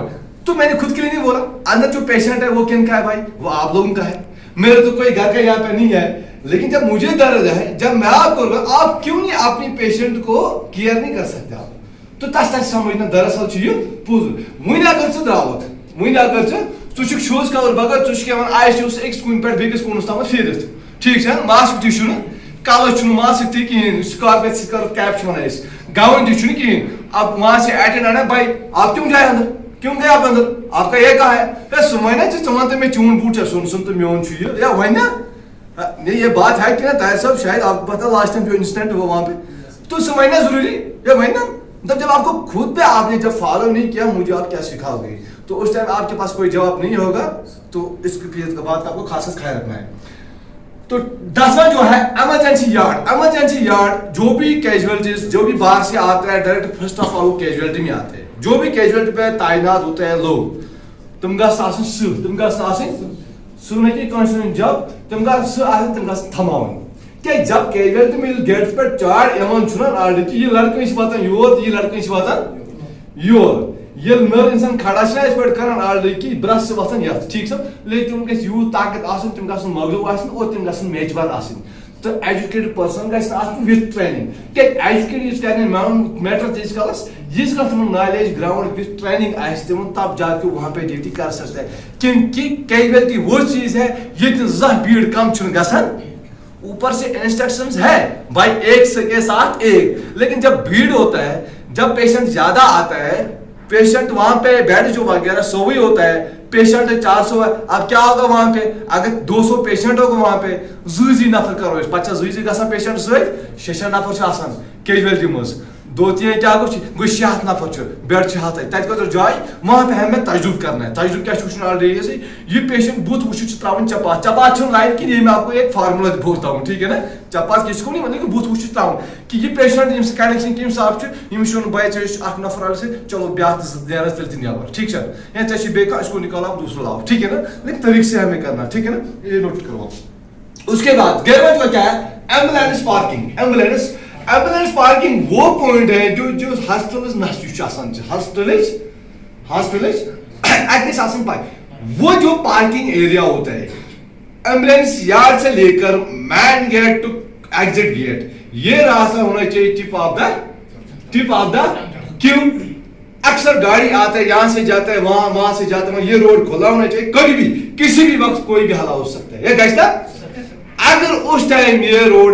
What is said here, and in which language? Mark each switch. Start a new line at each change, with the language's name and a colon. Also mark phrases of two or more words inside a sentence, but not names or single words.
Urdu: تو میں نے خود کے لیے نہیں بولا, اندر جو پیشنٹ ہے وہ کن کا ہے بھائی, وہ آپ لوگوں کا ہے, میرے تو کوئی گھر کا یہاں پہ نہیں ہے. لیکن جب مجھے درد ہے, جب میں آپ کو, آپ کیوں نہیں اپنی پیشنٹ کو کیئر نہیں کر سکتے آپ, تو تس تک سمجھنا دراصل یہ پوز.
Kashmiri: وہیں اگر ژٕ درٛاوُکھ, وہیں اگر ژٕ چھُکھ
English: shoes cover
Kashmiri: بغٲر, ژٕ چھُکھ ہٮ۪وان آی سی یوٗ أکِس کوٗنہِ پٮ۪ٹھ بیٚکِس کوٗنَس تامَتھ پھیٖرِتھ, ٹھیٖک چھا, ماسک تہِ چھُنہٕ, کَلَس چھُنہٕ ماسک تہِ کِہیٖنۍ,
English: scarf scarf cap
Kashmiri: چھِ وَنان أسۍ, گاوُن تہِ چھُنہٕ کِہیٖنۍ.
Urdu: اب وہاں سے ایٹینڈنٹ ہے, بھائی آپ کیوں جائے اندر, کیوں گئے آپ اندر, آپ کا یہ کہاں ہے,
Kashmiri: سُہ وَنہِ ژٕ وَن تہٕ مےٚ چون بوٗٹ چھا سۄن تہٕ میون چھُ یہِ, یا وَنہِ نا,
Urdu: نہیں یہ بات ہے کہ نا طاہر صاحب, شاید آپ کو پتا
English: last time
Urdu: جو انسیڈنٹ ہوا وہاں پہ, تو سمجھنا ضروری, یہ وہی نا, جب آپ کو خود پہ آپ نے جب فالو نہیں کیا, مجھے آپ کیا سکھاؤ گے, تو اس ٹائم آپ کے پاس کوئی جواب نہیں ہوگا. تو اس کی بات کا آپ کو خاص خیال رکھنا ہے. تو 10واں جو ہے
English: emergency yard,
Urdu: جو بھی کیجویلٹیز, جو بھی باہر سے آتا ہے ڈائریکٹ
English: first of all
Urdu: وہ کیجویلٹی میں آتے ہیں, جو بھی کیجویلٹی پہ تعینات ہوتے ہیں لوگ,
Kashmiri: تم گژھن آسٕنۍ تم گژھن آسٕنۍ سُہ کی کٲنٛسہِ جب تم گژھن تم گژھن تھماوٕنۍ. کیٛازِ
Urdu: جب کیجویلٹی میں گیٹس پہ
Kashmiri: چاڑ یِوان چھُنہ آلریڈی کہ یہ لڑکہٕ چھِ واتان یور, یہ لڑکہٕ چھِ واتان یور, ییٚلہِ نٔر اِنسان کھڑا چھُنہ یِتھ پٲٹھۍ کران آلریڈی کہ برٛس چھِ وۄتھان یتھ, ٹھیٖک چھا, لیکن تِم گژھِ یوٗت طاقت آسُن, تِم گژھن مغلوٗب آسٕنۍ اور تِم گژھن میچور آسٕنۍ. تو
English: educated person
Kashmiri: گژھِ آسُن
English: with training,
Kashmiri: کیٛازِ ایجوکیٹ یُس کرِ میٹر تیٖتِس کالس, ییٖتِس کالس تِمن
English: knowledge ground with training
Kashmiri: آسہِ تِمن,
Urdu: تب جا کے وہاں پہ ڈیوٹی کر سکتا ہے. کیونکہ کیجویلٹی وہ چیز ہے یہ
Kashmiri: زانٛہہ بھیڑ کم چھُنہٕ گژھان,
Urdu: اوپر سے انسٹرکشنز ہے بھائی ایک کے ساتھ ایک, لیکن جب بھیڑ ہوتا ہے, جب پیشنٹ زیادہ آتا ہے, پیشنٹ وہاں پہ بیڈ جو وغیرہ سوئی ہوتا ہے, پیشنٹ 400 ہے, اب کیا ہوگا وہاں پہ, اگر 200 پیشنٹ ہوگا وہاں پہ,
Kashmiri: زٕے نفر کرو أسۍ, پتہٕ چھا زٕے گژھان پیشنٹ سۭتۍ, 6 نفر چھِ آسان کیجویلٹی منٛز, 2-3 کیا گوٚو 6 نفر چھُ, بیڈ چھِ 100, تتہِ خٲطرٕ جاے,
Urdu: وہاں پہ ہمیں تجربہ کرنا ہے.
Kashmiri: تجربہ کیا چھُ وٕچھُن آلریڈی, یہ پیشنٹ بُتھ وٕچھِتھ چھُ تراوُن چپات, چپات چھُنہٕ لایِن کِہیٖنۍ,
Urdu: یہ میں آپ کو ایک فارمولا بولتا ہوں, ٹھیک ہے نا, چپات کس کو نہیں مطلب کہ
Kashmiri: بُتھ وٕچھِتھ تراوُن, کہ یہ پیشنٹ ییٚمِس کنیکشن کٔمِس صاف چھُ, ییٚمِس چھُنہٕ بھائی ژےٚ چھُ اکھ نفر آلس چلو بیاکھ تہِ نیرس تیٚلہِ تہِ نیبر, ٹھیک چھا, یا ژےٚ چھُ بیٚیہِ کانٛہہ
Urdu: اس کو نکالو دوسرا لاو, ٹھیک ہے نا, لیکن طریقے سے ہمیں کرنا, ٹھیک ہے نا, یہ نوٹ کرو. اس کے بعد 11واں جو کیا ہے,
English: ambulance parking. ambulance parking
Urdu: وہ پوائنٹ ہے جو ہاسپٹلس
Kashmiri: نزدیک آسان,
Urdu: ہاسپٹلس
Kashmiri: اگنس آسان پائی,
Urdu: وہ جو
English: parking area
Urdu: ہوتا ہے
English: ambulance yard
Urdu: سے لے کر
English: main gate to exit gate,
Urdu: یہ راستہ ہونا چاہیے ٹپ آف دا کیوں, اکثر گاڑی آتا ہے یہاں سے جاتا ہے وہاں سے جاتا ہے, یہ روڈ کھلا ہونا چاہیے, کبھی بھی کسی بھی وقت کوئی بھی حالات ہو سکتا ہے, یہ گشتہ اگر اس ٹائم یہ روڈ